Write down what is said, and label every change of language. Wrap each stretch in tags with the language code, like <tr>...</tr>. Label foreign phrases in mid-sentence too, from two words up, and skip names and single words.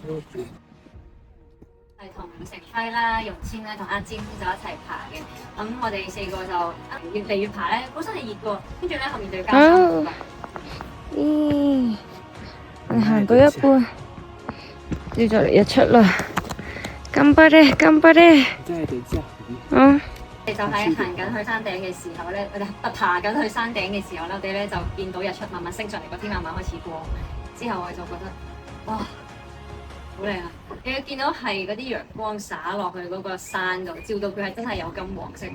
<yue>係同成輝啦、容千咧同阿尖就一齊爬嘅，咁我哋4個就越嚟越爬咧，本身係熱嘅，跟住咧後面就要加衫。咦，我哋行到一半，就嚟日出啦！</yue> <ja>頑張れ，頑張れ！ 嗯。</ja> <yue>我哋就喺行緊去山頂嘅時候咧，我哋爬緊去山頂嘅時候咧，我哋咧就見到日出慢慢升上嚟，個天慢慢開始光，之後我就覺得哇！好靚啊！你會見到係嗰啲陽光灑落去嗰個山度，照到佢係真係有金黃色。</yue>